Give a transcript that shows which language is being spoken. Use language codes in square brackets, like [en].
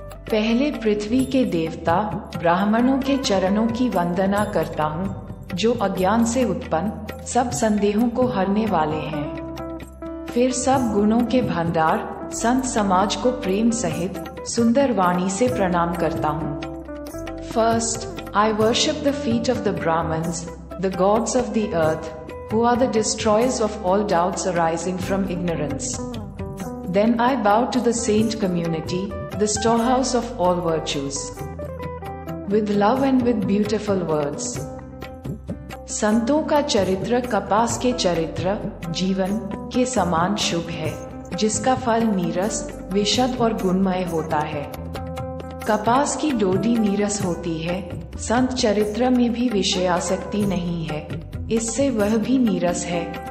[hi] पहले पृथ्वी के देवता ब्राह्मणों के चरणों की वंदना करता हूँ, जो अज्ञान से उत्पन्न सब संदेहों को हरने वाले हैं। फिर सब गुणों के भंडार संत समाज को प्रेम सहित सुंदर वाणी से प्रणाम करता हूँ। [en] First, I worship the feet of the Brahmins, the gods of the earth, who are the destroyers of all doubts arising from ignorance. Then I bow to the saint community, the storehouse of all virtues, with love and with beautiful words. [hi] संतों का चरित्र कपास के चरित्र जीवन के समान शुभ है, जिसका फल नीरस विशद और गुणमय होता है। कपास की डोडी नीरस होती है, संत चरित्र में भी विषयासक्ति नहीं है, इससे वह भी नीरस है।